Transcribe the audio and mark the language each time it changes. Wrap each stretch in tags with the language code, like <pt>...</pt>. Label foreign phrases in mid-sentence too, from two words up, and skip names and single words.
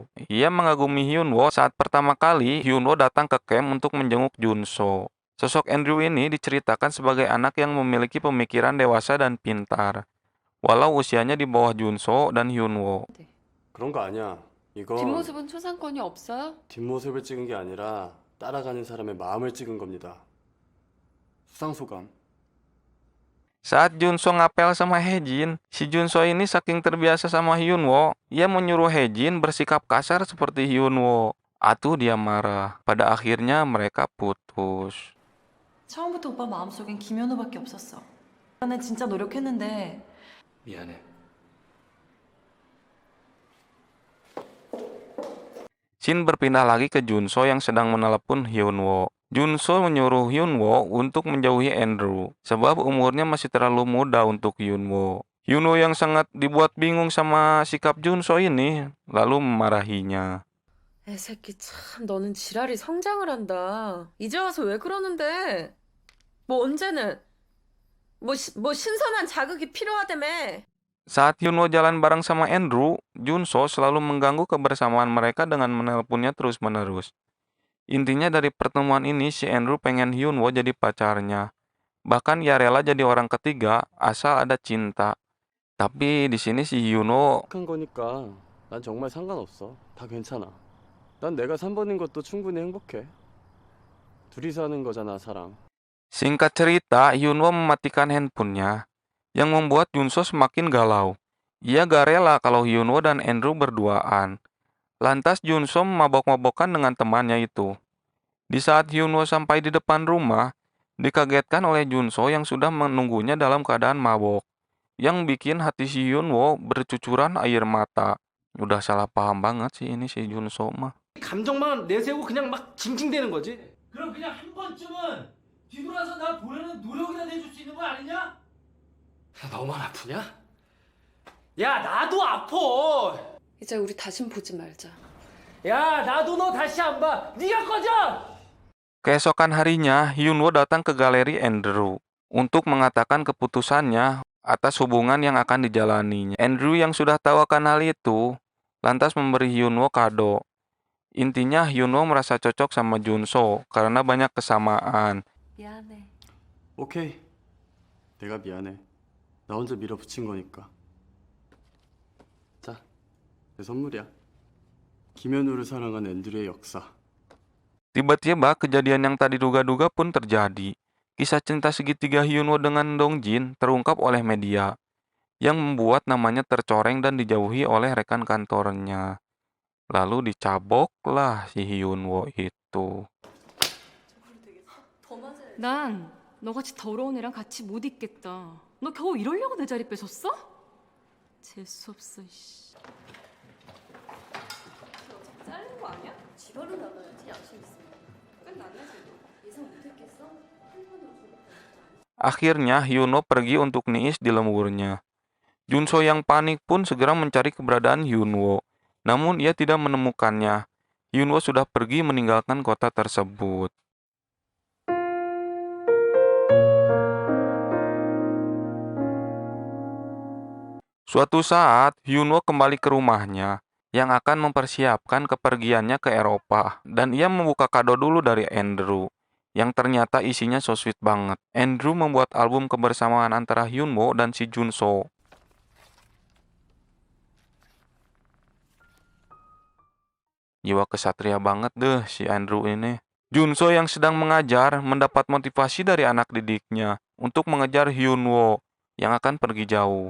<id>Ia mengagumi Hyunwoo saat pertama kali Hyunwoo datang ke camp untuk menjenguk Junso. Sosok Andrew ini diceritakan sebagai anak yang memiliki pemikiran dewasa dan pintar, walau usianya di bawah Junso dan Hyunwoo.</id> <ko>그런 거 아니야. 이건 뒷모습은 초상권이 없어요? 뒷모습을 찍은 게 아니라 따라가는 사람의 마음을 찍은 겁니다. 수상소감.</ko> <id>Saat Junso ngapel sama Haejin, si Junso ini saking terbiasa sama Hyunwoo, ia menyuruh Haejin bersikap kasar seperti Hyunwoo. Atuh dia marah. Pada akhirnya mereka putus.</id> <ko>처음부터 오빠 마음속엔 김현우밖에 없었어. 나는 진짜 노력했는데 미안해.</ko> <id>Shin berpindah lagi ke Junso yang sedang menelepon Hyunwoo. Junso menyuruh Hyunwoo untuk menjauhi Andrew, sebab umurnya masih terlalu muda untuk Hyunwoo. Hyunwoo yang sangat dibuat bingung sama sikap Junso ini, lalu memarahinya.</id> <ko>애새끼 참 너는 지랄이 성장을 한다. 이제 와서 왜 그러는데? 뭐 언제는 뭐 신선한 자극이 필요하다며.</ko> <id>Saat Hyunwoo jalan bareng sama Andrew, Junso selalu mengganggu kebersamaan mereka dengan menelponnya terus-menerus. Intinya dari pertemuan ini si Andrew pengen Hyunwoo jadi pacarnya. Bahkan ia rela jadi orang ketiga asal ada cinta. Tapi di sini si Hyunwoo</id> <ko>한 거니까 난 정말 상관없어. 다 괜찮아. 난 내가 3번인 것도 충분히 행복해. 둘이서 하는 거잖아, 사랑.</ko> <id>singkat cerita, Hyunwoo mematikan handphonenya, yang membuat Junso semakin galau. Ia gak rela kalau Hyunwoo dan Andrew berduaan. Lantas Junso mabok-mabokan dengan temannya itu. Di saat Hyunwoo sampai di depan rumah, dikagetkan oleh Junso yang sudah menunggunya dalam keadaan mabok, yang bikin hati si Hyunwoo bercucuran air mata. Udah salah paham banget sih ini si Junso mah.</id> <ko>감정만 내세우고 그냥 막 징징대는 거지. 그럼 그냥 한 번쯤은 뒤돌아서 나 보려는 노력이나 해줄 수 있는 거 아니냐? 너만 아프냐? 야 나도 아파. 이제 우리 다신 보지 말자. 야 나도 너 다시 안 봐. 네가 꺼져.</ko> <id>Keesokan harinya, Hyunwoo datang ke galeri Andrew untuk mengatakan keputusannya atas hubungan yang akan dijalaninya. Andrew yang sudah tahu akan hal itu, lantas memberi Hyunwoo kado. Intinya Hyunwoo merasa cocok sama Junso karena banyak kesamaan.</id> <ko>미안해. 오케이. 내가 미안해. 나 혼자 밀어붙인 거니까. 자, 내 선물이야. 김현우를 사랑한 앤드류의 역사.</ko> <id>Tiba-tiba kejadian yang tak diduga-duga pun terjadi. Kisah cinta segitiga Hyunwoo dengan Dongjin terungkap oleh media, yang membuat namanya tercoreng dan dijauhi oleh rekan kantornya. Lalu dicaboklah si Hyunwoo itu.</id> <ko>난 너같이 더러운 애랑 같이 못 있겠다. 너 겨우 이러려고 내 자리 뺏었어? 재수없어, 씨. 자르는 거 아니야? 집어로 나가야지, 양심 있으면. 끝났네, 쟤도. 예상 못했겠어? 한 번으로</ko> <id>Akhirnya Hyunwoo pergi untuk niis di lemburnya. Junso yang panik pun segera mencari keberadaan Hyunwoo. Namun ia tidak menemukannya. Hyunwoo sudah pergi meninggalkan kota tersebut. Suatu saat, Hyunwoo kembali ke rumahnya yang akan mempersiapkan kepergiannya ke Eropa. Dan ia membuka kado dulu dari Andrew, yang ternyata isinya</id> <en>so sweet</en> <id>banget. Andrew membuat album kebersamaan antara Hyunwoo dan si Junso. Jiwa kesatria banget deh si Andrew ini. Junso yang sedang mengajar mendapat motivasi dari anak didiknya untuk mengejar Hyunwoo yang akan pergi jauh.</id>